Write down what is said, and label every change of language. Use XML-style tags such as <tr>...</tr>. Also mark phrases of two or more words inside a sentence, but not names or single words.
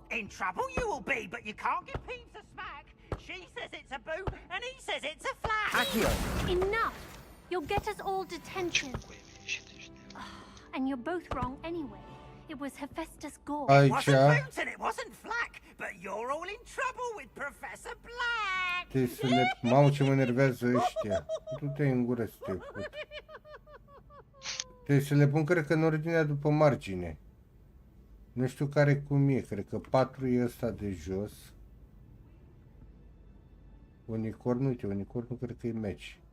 <en>In trouble you will be, but you can't give Peeves a smack. She says it's a boot and he says it's a flack. Accio. Enough. You'll get us all detention. And you're both wrong anyway. It was Hephaestus Gore. It wasn't boot and it wasn't flack, but you're all in trouble with Professor Black.</en> <ro>Mamă, ce mă enervează ăștia. Du-te în gură să te fut. Trebuie să le pun, cred că, în ordinea după margine. Nu știu care cum e, cred că 4 e ăsta de jos. Unicorn, uite, unicornul cred că e match.</ro>